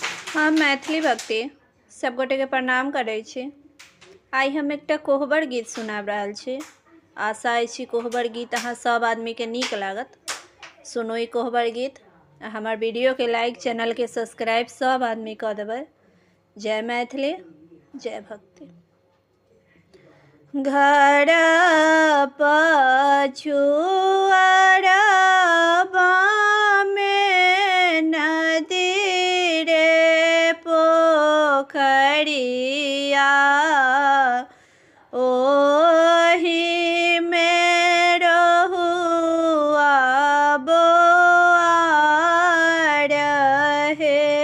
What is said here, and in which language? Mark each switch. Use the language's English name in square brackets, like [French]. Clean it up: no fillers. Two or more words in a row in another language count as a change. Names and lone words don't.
[Maithili] हम मैथिली भक्ति सब गोटे के प्रणाम करै छी। आई हम एकटा कोहबर गीत सुनाब रहल छी। आशा अछि कोहबर गीत अहाँ सब आदमी के नीक लागत। सुनू ई कोहबर गीत। हमार वीडियो के लाइक, चैनल के सब्सक्राइब सब आदमी कर देबै। जय मैथिली, जय भक्ति। घर पछुआरबा में नदी रे पोखरिया, ओही में रहुआ बोआर हे।